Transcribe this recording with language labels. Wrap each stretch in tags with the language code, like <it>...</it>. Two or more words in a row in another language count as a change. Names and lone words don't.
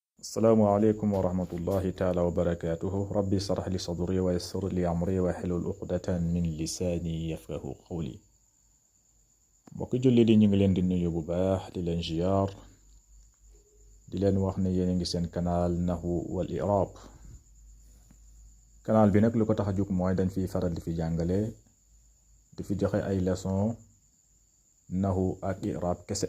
<ar>السلام عليكم ورحمة الله تعالى وبركاته. ربي اشرح لي صدري ويسر لي أمري واحلل عقدة من لساني يفقه قولي.</ar> <wo>mbokki julli di ñu ngi leen di nuyu bu baax di leen ziyaar di leen wax ne yéen a ngi seen canal Nahwu wal I'rab. canal bi nag lu ko tax a jóg mooy dañ fiy faral di fi jàngale di fi joxe ay leçon nahwu ak i'rab kese.</wo>